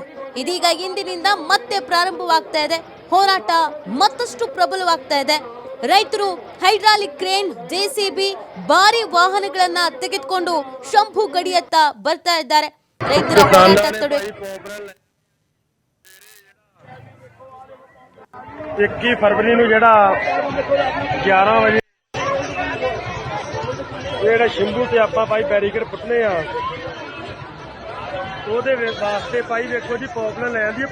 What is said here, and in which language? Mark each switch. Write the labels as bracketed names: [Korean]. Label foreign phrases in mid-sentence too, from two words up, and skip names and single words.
[Kannada] ಇದೀಗ ಇಂದಿನಿಂದ ಮತ್ತೆ ಪ್ರಾರಂಭವಾಗ್ತಾ ಇದೆ. ಹೋರಾಟ ಮತ್ತಷ್ಟು ಪ್ರಬಲವಾಗ್ತಾ ಇದೆ. ರೈತರು ಹೈಡ್ರಾಲಿಕ್ ಕ್ರೇನ್, ಜೆಸಿಬಿ, ಭಾರಿ ವಾಹನಗಳನ್ನ ತೆಗೆದುಕೊಂಡು ಶಂಭು ಗಡಿಯತ್ತ ಬರ್ತಾ ಇದ್ದಾರೆ. ರೈತರ ಹೋರಾಟ ತಡೆ [Punjabi] 21 फरवरी ਨੂੰ ਜਿਹੜਾ 11 ਵਜੇ ਜਿਹੜਾ ਸ਼ੰਭੂ ਤੇ ਆਪਾਂ ਭਾਈ ਬੈਰੀਕੇਡ ਪੁੱਟਨੇ ਆ, ਉਹਦੇ ਵਾਸਤੇ ਭਾਈ ਵੇਖੋ ਜੀ ਪੌਪਲਨ ਲੈ ਆਂਦੀ।